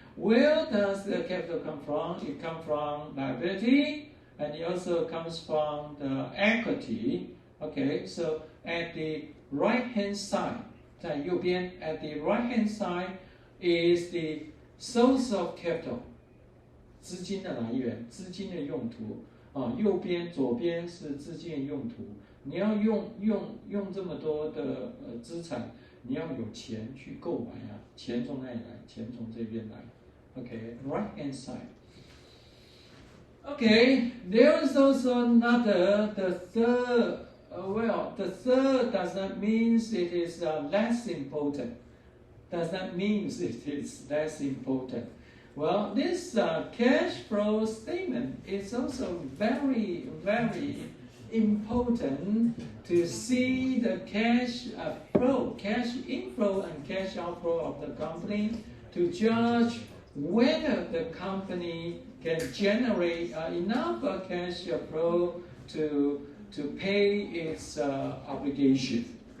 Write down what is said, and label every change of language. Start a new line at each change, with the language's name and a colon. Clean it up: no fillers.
English: Where does the capital come from? It comes from liability, and it also comes from the equity. Okay, so at the right-hand side,
Chinese: 在右边,
English: at the right-hand side is the source of capital,
Chinese: 资金的来源，资金的用途。右边、左边是资金的用途。你要用这么多的资产，你要有钱去购买啊，钱从哪里来？钱从这边来。
English: Okay, right hand side. Okay, there is also another, the third. Well, the third does not mean it is less important. Does not mean it is less important. Well, this cash flow statement is also very, very important to see the cash flow, cash inflow and cash outflow of the company to judge whether the company can generate enough cash flow to pay its obligation.